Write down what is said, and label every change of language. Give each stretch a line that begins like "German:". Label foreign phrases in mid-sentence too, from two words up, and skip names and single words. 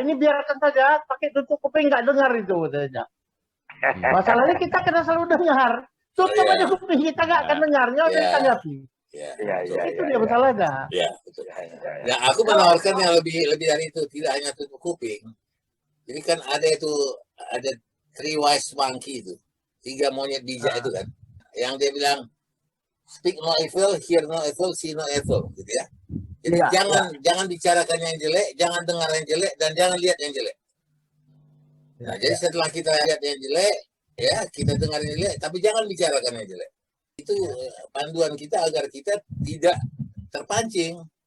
Indonesian: Ini biarkan saja, pakai tutup kuping nggak dengar itu saja. Masalahnya kita kena selalu dengar. Tutup aja kuping kita nggak akan dengarnya, udah ditanggapi. Itu dia masalahnya. Ya, aku menawarkan yang lebih dari itu, tidak hanya tutup kuping. Jadi kan ada
English: three wise monkey
Indonesian: itu, 3 monyet bijak itu kan, yang dia bilang
English: speak no evil, hear no evil, see no evil,
Indonesian: gitu ya. Jadi jangan bicarakan yang jelek, jangan dengar yang jelek, dan jangan lihat yang jelek. Nah, jadi setelah kita lihat yang jelek, ya kita dengar yang jelek, tapi jangan bicarakan yang jelek. Itu panduan kita agar kita tidak terpancing.